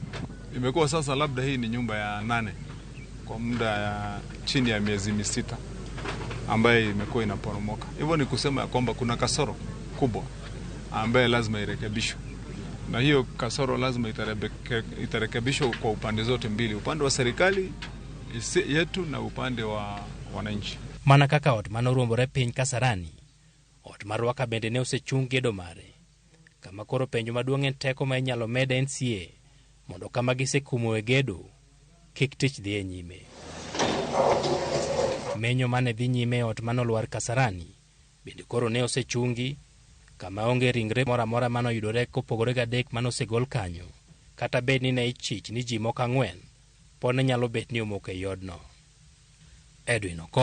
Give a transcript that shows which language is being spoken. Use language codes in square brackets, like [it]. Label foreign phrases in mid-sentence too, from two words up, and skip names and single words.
[sw] Imekuwa sasa labda hii ni nyumba ya 8 kwa muda ya chini ya miezi 6 ambaye imekuwa inaporomoka. Hivyo ni kusema kwamba kuna kasoro kubwa ambaye lazima irekebishwe, na hiyo kasoro lazima itarekebishwa kwa upande zote mbili, upande wa serikali yetu na upande wa wananchi. [luo] Mana kaka ot manoruombore piny Kasarani, ot mar Ruaka bende ne osechung gedo mare, kama koro penjo maduong' en teko ma inyalo med NCA mondo kama gisekumoe gedo kik tich dhi e nyime. Menyo mane dhi nyime ot manolwar Kasarani bende koro ne osechungi, kama onge ringre mora mora mano yudore kopogore gadek mano osegol kanyo, kata bed ni ne ichich ni ji moko 4 pod ne nyalo bet ni omok e yodno.